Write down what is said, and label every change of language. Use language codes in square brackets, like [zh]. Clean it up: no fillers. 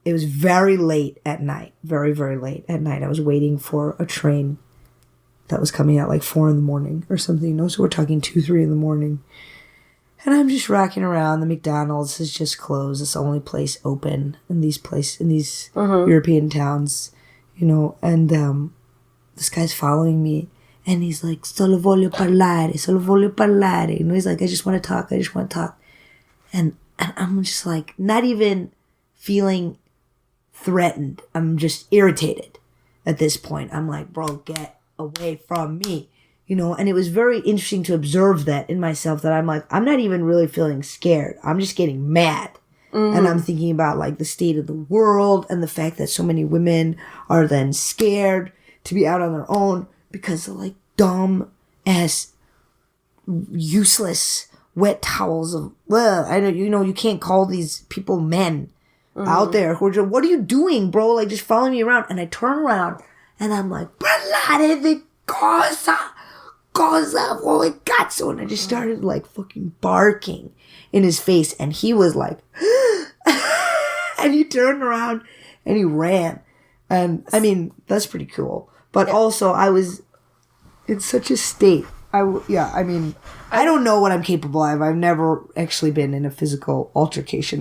[en] It was very late at night. Very, very late at night. I was waiting for a train that was coming out like 4 a.m. or something. So we're talking 2, 3 a.m. And I'm just rocking around. The McDonald's is just closed. It's the only place open in these European towns, and this guy's following me. And he's like, [it] solo voglio parlare. [en] He's like, I just want to talk. And I'm just like, not even feeling threatened. I'm just irritated at this point. I'm like, bro, get away from me. And it was very interesting to observe that in myself, that I'm like, I'm not even really feeling scared. I'm just getting mad. And I'm thinking about like the state of the world and the fact that so many women are then scared to be out on their own because of like dumb ass useless wet towels of, I know, you can't call these people men out there who are just, what are you doing, bro? Like just following me around. And I turn around and I'm like, [it] parlare di cosa vuoi cazzo? [en] And I just started like fucking barking in his face. And he was like, and he turned around and he ran. And I mean, that's pretty cool. But also I was in such a state. I don't know what I'm capable of. I've never actually been in a physical altercation.